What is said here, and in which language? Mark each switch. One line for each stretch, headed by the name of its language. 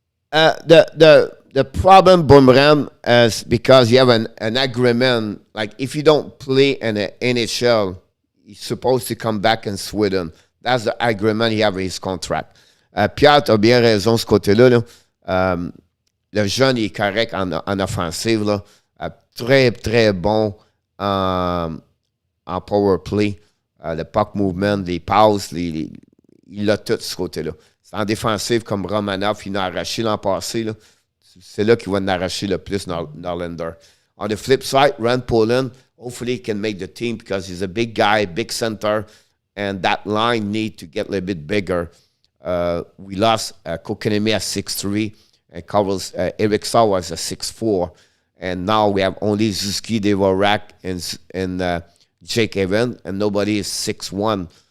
English: The problem, Boomerang, is because you have an agreement. Like, if you don't play in the NHL, you're supposed to come back in Sweden. That's the agreement he have with his contract.
French: Pierre, tu as bien raison ce côté-là. Là. Le jeune, il est correct en offensive. Là. Très, très bon en power play. Le puck movement, les passes, il a tout ce côté-là. C'est en défensive comme Romanov, il a arraché l'an passé. Là. C'est là qu'il va en arracher le plus Norlander.
English: On the flip side, Rand Poland, hopefully he can make the team because he's a big guy, big center, and that line need to get a little bit bigger. We lost Kokanemi at 6'3", and Carlos Eric Saw was at 6'4", and now we have only Zuski Devorak and Jake Evan, and nobody is 6'1".